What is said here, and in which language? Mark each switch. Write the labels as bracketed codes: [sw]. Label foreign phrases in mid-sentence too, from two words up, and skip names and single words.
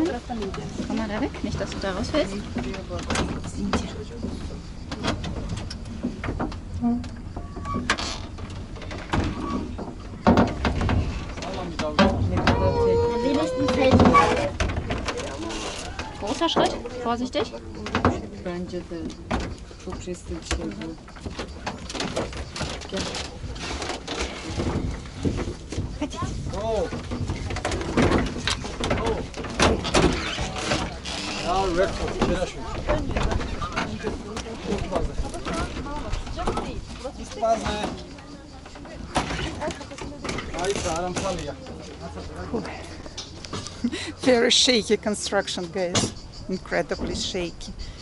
[de] Komm mal da weg, nicht, dass du da rausfällst. Großer Schritt, vorsichtig. [tr] Bence de çok riskli bir şey bu. Gel. Oh. Ya ver çok [en] Very shaky construction, guys. Incredibly shaky.